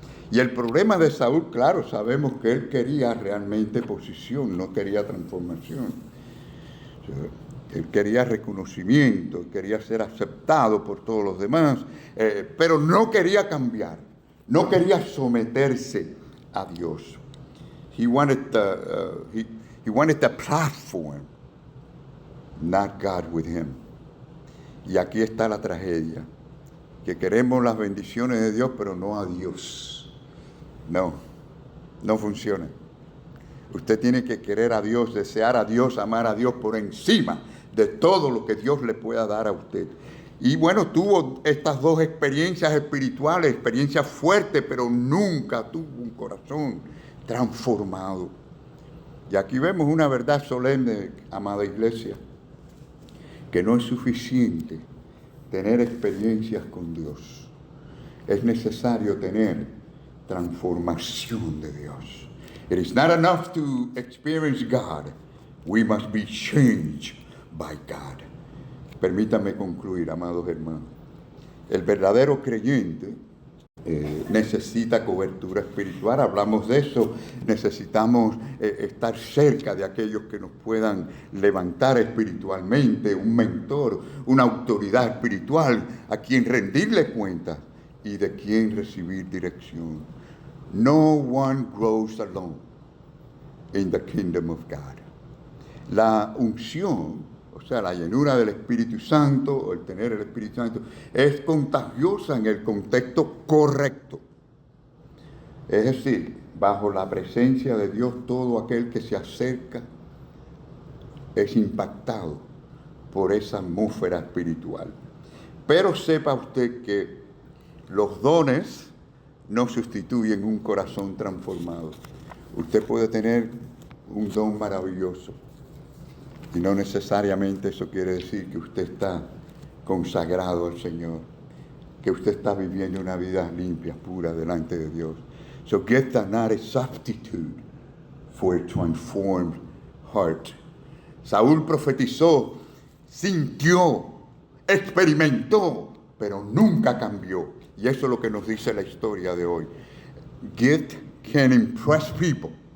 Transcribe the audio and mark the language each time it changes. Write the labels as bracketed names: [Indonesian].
[Spanish] Y el problema de Saúl, claro, sabemos que él quería realmente posición, no quería transformación. Él quería reconocimiento, quería ser aceptado por todos los demás, pero no quería cambiar, no quería someterse a Dios. [English] He wanted the platform, not God with him. [Spanish] Y aquí está la tragedia, que queremos las bendiciones de Dios, pero no a Dios. No funciona. Usted tiene que querer a Dios, desear a Dios, amar a Dios por encima de todo lo que Dios le pueda dar a usted. Y bueno, tuvo estas dos experiencias espirituales, experiencias fuertes, pero nunca tuvo un corazón transformado. Y aquí vemos una verdad solemne, amada iglesia, que no es suficiente tener experiencias con Dios. Es necesario tener transformación de Dios. [English] It is not enough to experience God. We must be changed by God. [Spanish] Permítame concluir, amados hermanos. El verdadero creyente necesita cobertura espiritual. Hablamos de eso. Necesitamos estar cerca de aquellos que nos puedan levantar espiritualmente, un mentor, una autoridad espiritual a quien rendirle cuentas y de quien recibir dirección. [English] No one grows alone in the kingdom of God. [Spanish] La unción, o sea, la llenura del Espíritu Santo, o el tener el Espíritu Santo, es contagiosa en el contexto correcto. Es decir, bajo la presencia de Dios, todo aquel que se acerca es impactado por esa atmósfera espiritual. Pero sepa usted que los dones no sustituyen un corazón transformado. Usted puede tener un don maravilloso y no necesariamente eso quiere decir que usted está consagrado al Señor, que usted está viviendo una vida limpia, pura delante de Dios. [English] So gifts are not a substitute for a transformed heart. [Spanish] Saúl profetizó, sintió, experimentó, pero nunca cambió. Y eso es lo que nos dice la historia de hoy. [English] Gift can impress people.